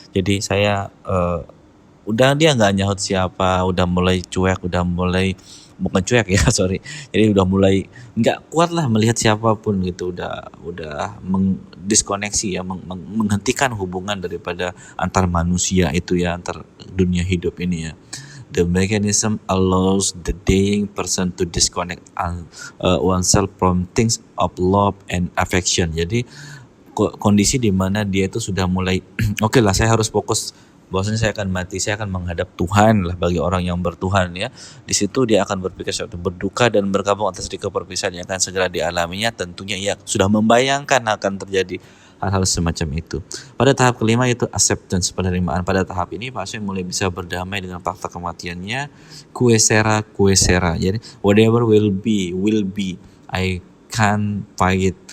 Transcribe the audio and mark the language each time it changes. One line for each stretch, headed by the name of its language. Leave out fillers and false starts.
Indonesian: Jadi saya udah dia nggak nyahut siapa, udah mulai cuek, udah mulai bukan cuek ya sorry, jadi udah mulai nggak kuat lah melihat siapapun gitu, udah mengdiskoneksi ya, menghentikan hubungan daripada antar manusia itu ya, antar dunia hidup ini ya.
English: The mechanism allows the dying person to disconnect oneself from things of love and affection.
Indonesian: Jadi kondisi di mana dia itu sudah mulai oke lah saya harus fokus bahwasanya saya akan mati, saya akan menghadap Tuhan lah bagi orang yang bertuhan ya. Di situ dia akan berpikir suatu berduka dan berkabung atas risiko perpisahan yang akan segera dialaminya. Tentunya ia sudah membayangkan akan terjadi hal-hal semacam itu. Pada tahap kelima yaitu acceptance, penerimaan. Pada tahap ini pasien mulai bisa berdamai dengan fakta kematiannya.
Spanish: Kuesera.
English: Jadi whatever will be, I can't fight it.